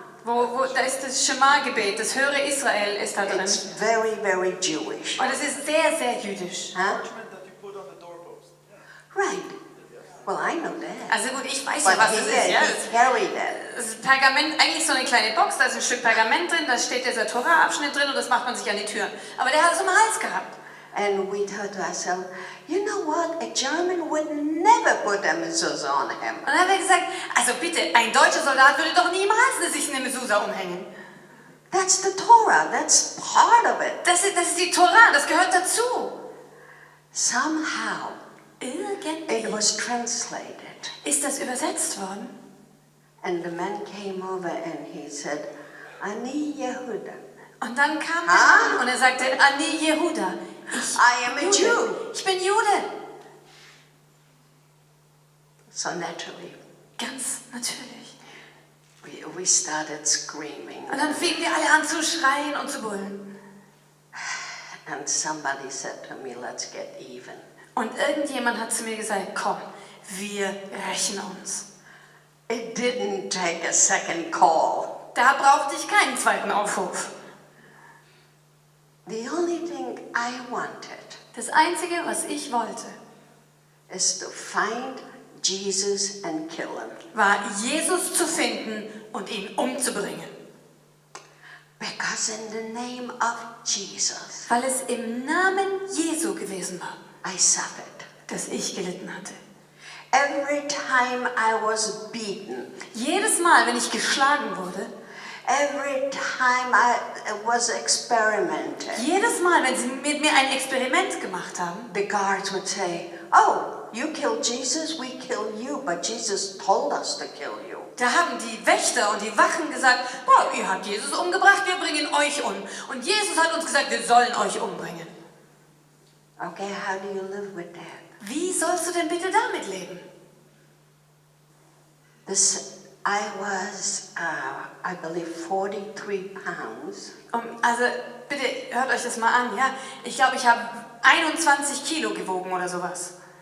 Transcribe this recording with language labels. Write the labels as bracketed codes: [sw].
[de] Da ist das Schema-Gebet, das Höre Israel ist da drin. [en] It's very, very Jewish. [de] Und es ist sehr, sehr jüdisch. Huh? [en] Parchment that you put on the doorpost. Right. Well, I know that. [de] Also gut, ich weiß ja, [en] But [de] was [en] he [de] es ist. Ja? [en] he carried that. [de] Das ist Pergament, eigentlich so eine kleine Box, da ist ein Stück Pergament drin, da steht dieser Torah-Abschnitt drin und das macht man sich an die Türen. Aber der hat es um den Hals gehabt. [en] And we thought to ourselves, you know what? A German would never put a mezuzah on him. [de] Und dann haben wir gesagt, also bitte, ein deutscher Soldat würde doch niemals sich eine Mezuzah umhängen. [en] That's the Torah. That's part of it. [de] Das ist die Torah, das gehört dazu. [en] Somehow, it [de] Irgendwie [en] was translated. [de] ist das übersetzt worden. [en] And the man came over and he said, [he] Ani Yehuda. [de] Und dann kam Ah. der Mann und er sagte, [he] Ani Yehuda, [en] I am a Jew. [de] ich bin Jude. [en] So naturally, [de] Ganz natürlich. [en] we started screaming. [de] Und dann fingen wir alle an zu schreien und zu brüllen. [en] And somebody said to me, let's get even. [de] Und irgendjemand hat zu mir gesagt, komm, wir rächen uns. [en] It didn't take a second call. [de] Da brauchte ich keinen zweiten Aufruf. [en] The only thing I wanted [de] Das Einzige, was ich wollte, [en] is to find Jesus and kill him. [de] war, Jesus zu finden und ihn umzubringen. [en] Because in the name of Jesus, [de] Weil es im Namen Jesu gewesen war, [en] I suffered. [de] dass ich gelitten hatte. [en] Every time I was beaten, [de] Jedes Mal, wenn ich geschlagen wurde, [en] every time I was experimented, [de] jedes Mal, wenn sie mit mir ein Experiment gemacht haben, [en] the guards would say, oh, you killed Jesus, we kill you, but Jesus told us to kill you. [de] da haben die Wächter und die Wachen gesagt, boah, ihr habt Jesus umgebracht, wir bringen euch um. Und Jesus hat uns gesagt, wir sollen euch umbringen. [en] Okay, how do you live with that? [de] Wie sollst du denn bitte damit leben? [en] I was, I believe, 43 pounds. [de] Also bitte hört euch das mal an, ja? Ich glaube, ich habe 21 Kilo gewogen oder sowas.